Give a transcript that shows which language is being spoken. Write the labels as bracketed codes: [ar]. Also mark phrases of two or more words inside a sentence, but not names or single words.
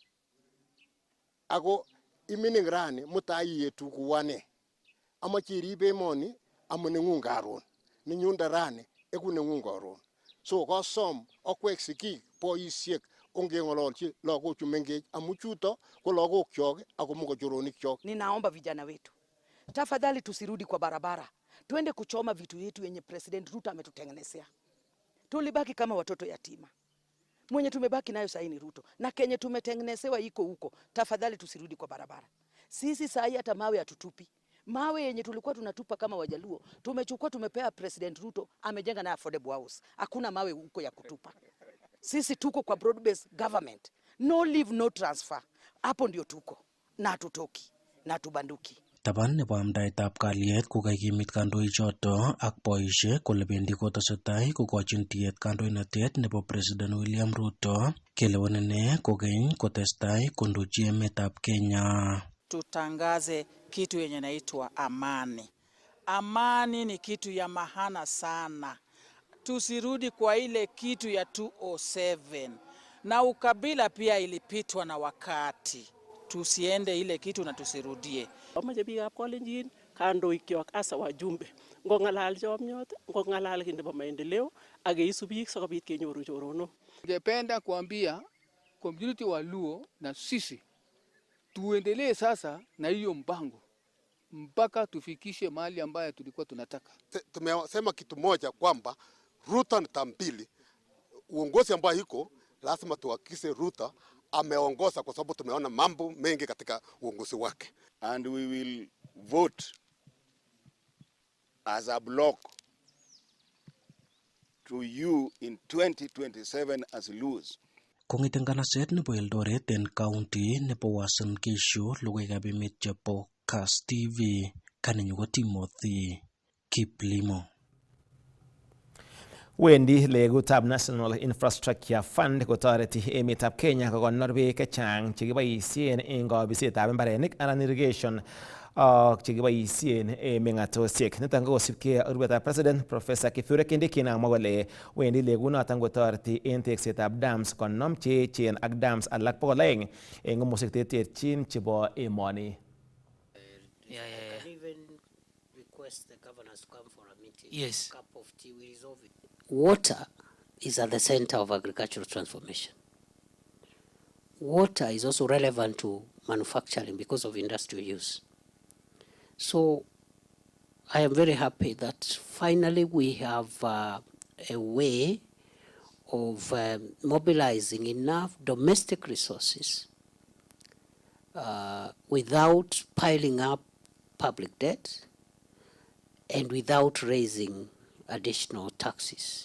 [kln] Ako imining rani mutai yetu kuwane. Amache iribe emoni amuneng'ung karon. Ninyunda rani eku neng'ung karon. So kosom okwek sikik boisiek ongeng'ololchi lagochu mengech amu chuto ko lagokchok ako mogochoronikchok. [sw] Ninaomba vijana wetu, tafadhali tusirudi kwa barabara, twende kuchoma vitu yetu yenye President Ruto ametutengenezea. Tulibaki kama watoto yatima. Mwenye tumebaki nayo sahi ni Ruto na kenye tumetengenezewa iko huko. Tafadhali tusirudi kwa barabara. Sisi sahi hata mawe hatutupi. Mawe yenye tulikuwa tunatupa kama Wajaluo tumechukua, tumepea President Ruto, amejenga na [en] affordable house. [sw] Hakuna mawe huko ya kutupa. Sisi tuko kwa [en] broad based government, no leave no transfer. [sw] Hapo ndio tuko na hatutoki na tubanduki. [kln] Taban nebo amdaetab kalyet kokakimit kandoichoto ak boisiek kole bendi kotesetai kokochin tiet kandoinatet nebo President William Ruto kelewenene kokeny kotestai kondochi emetab Kenya. [sw] Tutangaze kitu yenye naitwa amani. Amani ni kitu ya maana sana. Tusirudi kwa ile kitu ya 207. Na ukabila pia ilipitwa na wakati. Tusiende ile kitu na tusirudie. Amache biikab Kalenjin kandoikyok asa wajumbe ngong'alal chomyot, ngong'alal kiit nebo maendeleo ak keisu biik sikobit kenyoru choronok. Ningependa kuambia community wa Luo na sisi tuendelee sasa na hiyo mpango mpaka tufikishe mahali ambayo tulikuwa tunataka. Tumesema kitu moja kwamba Ruto ni tambili. Uongozi ambao iko lazima tuhakikishe Ruto ameongoza kwa sababu tumeona mambo mengi katika uongozi wake. [en] And we will vote as a block to you in 2027 as Luos. [kln] Kong'eten kanaset nebo Eldoret en county nebo Uasin Gishu, logoiwekab emet chebo Kass TV, kanenyu ko Timothy Kiplimo. Wendi legutab National Infrastructure Fund kotoreti emetab Kenya kokonor beek chechang chekiboisien eng kabisetab mbarenik anan irrigation ak chekiboisien eng meng'atosiek. Niton ko kosibkei ak rubetab President Professor Kithure Kindiki namwa kole wendi legunoton kotoreti eng teksetab dams konom cheechen ak dams alak 200 eng komoswek terterchin chebo emoni. [en] The governors come for a meeting. Yes. A cup of tea will resolve it. Water is at the center of agricultural transformation. Water is also relevant to manufacturing because of industrial use. So I am very happy that finally we have a way of mobilizing enough domestic resources without piling up public debt and without raising additional taxes.